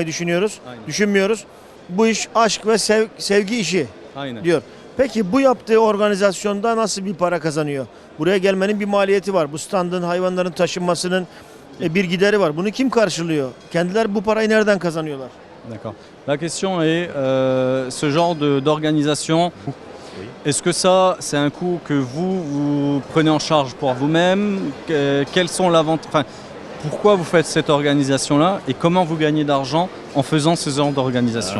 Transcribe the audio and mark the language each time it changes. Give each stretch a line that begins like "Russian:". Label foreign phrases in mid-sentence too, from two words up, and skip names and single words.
Turkish: Aynen. düşünmüyoruz. Bu iş aşk ve sevgi işi aynen. diyor. Peki bu yaptığı organizasyonda nasıl bir para kazanıyor? Buraya gelmenin bir maliyeti var. Bu standın, hayvanların taşınmasının bir gideri var. Bunu kim karşılıyor? Kendileri bu parayı nereden kazanıyorlar?
French: D'accord. La question est ce genre d'organisation. Est-ce que ça, c'est un coût que vous prenez en charge pour vous-même? Quels sont enfin, pourquoi vous faites cette organisation-là et comment vous gagnez d'argent en faisant ce genre d'organisation?